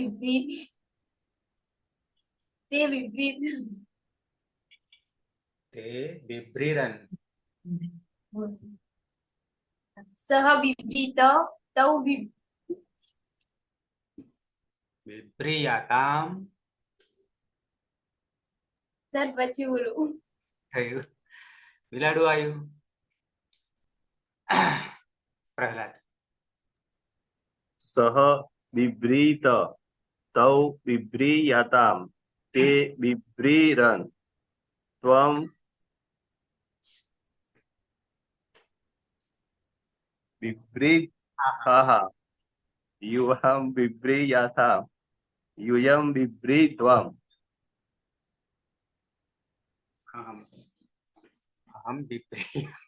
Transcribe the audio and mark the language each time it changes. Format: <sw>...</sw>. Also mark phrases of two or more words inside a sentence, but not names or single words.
<sa>बिभ्रीरन्. सह बिभ्रीत तौ बिभ्रीयाताम.</sa> <gu>સર પછી બોલું. થયું. બિલાડું આવ્યું. પ્રહલાદ.</gu> <sa>સહ બિભ્રીત તૌ બિભ્રીયાતામ તે બિભ્રીરन् ત્વં बिभ्रीथाः युवां बिभ्रीयाथाम यूयं बिभ्रीध्वम् अहं बिभ्रीय.</sa>